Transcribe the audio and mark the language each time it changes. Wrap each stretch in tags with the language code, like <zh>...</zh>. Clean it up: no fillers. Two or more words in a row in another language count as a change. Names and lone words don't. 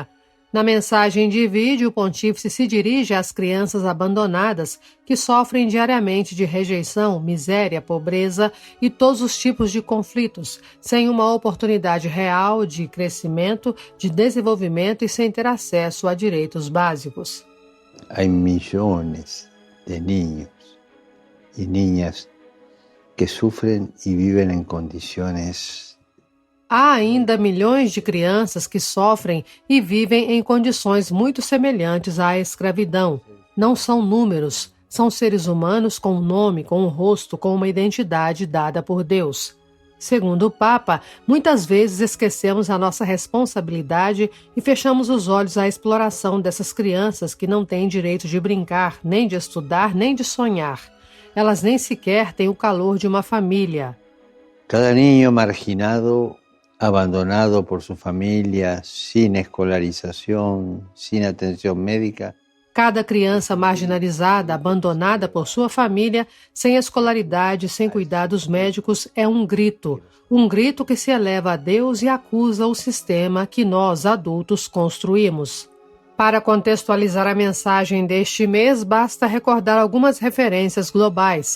<pt>Na mensagem de vídeo, o pontífice se dirige às crianças abandonadas que sofrem diariamente de rejeição, miséria, pobreza e todos os tipos de conflitos, sem uma oportunidade real de crescimento, de desenvolvimento e sem ter acesso a direitos básicos. Há milhões de</pt> <es>niños y niñas que sufren y viven en condiciones</es> <pt>Há ainda milhões de crianças que sofrem e vivem em condições muito semelhantes à escravidão. Não são números, são seres humanos com um nome, com um rosto, com uma identidade dada por Deus. Segundo o Papa, muitas vezes esquecemos a nossa responsabilidade e fechamos os olhos à exploração dessas crianças que não têm direito de brincar, nem de estudar, nem de sonhar. Elas nem sequer têm o calor de uma família.</pt> <es>Cada niño marginado, abandonado por su familia, sin escolarización, sin atención médica.</es> <pt>Cada criança marginalizada, abandonada por sua família, sem escolaridade, sem cuidados médicos, é um grito que se eleva a Deus e acusa o sistema que nós, adultos, construímos. Para contextualizar a mensagem deste mês, basta recordar algumas referências globais.</pt>